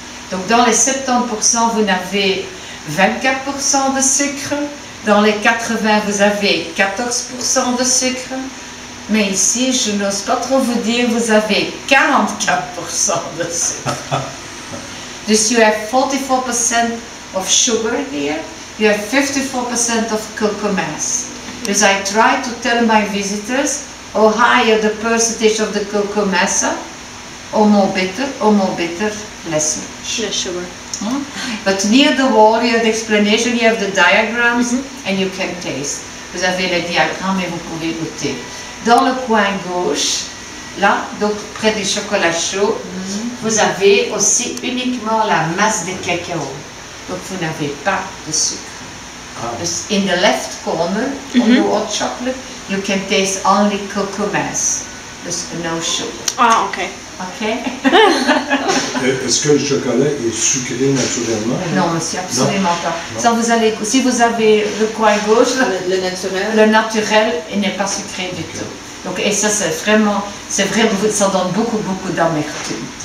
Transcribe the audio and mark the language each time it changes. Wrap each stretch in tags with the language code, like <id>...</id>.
<fr>Donc dans les 70%, vous n'avez 24% de sucre, dans les 80, vous avez 14% de sucre, mais ici, je n'ose pas trop vous dire, vous avez 44% de sucre.</fr> <nl>Dus</nl> <en>you have 44% of sugar here, you have 54% of cocoa mass.</en> <nl>Dus</nl> <en>I try to tell my visitors, or higher the percentage of the cocoa mass, or more bitter, less sugar. But near the wall, you have the explanation, you have the diagrams, and you can taste.</en> <fr>Vous avez les diagrammes et vous pouvez goûter. Dans le coin gauche, là, donc près du chocolat chaud, vous avez aussi uniquement la masse de cacao. Donc vous n'avez pas de sucre.</fr> <en>In the left corner, on the hot chocolate, you can taste only cocoa mass. There's no sugar. Ah, ok. Ok?</en> <fr>Est-ce que le chocolat est sucré naturellement? Non, monsieur, absolument pas. Ça, si vous avez le coin gauche, le naturel, il n'est pas sucré du tout. Donc, et ça, c'est vraiment, ça donne beaucoup d'amertume.</fr>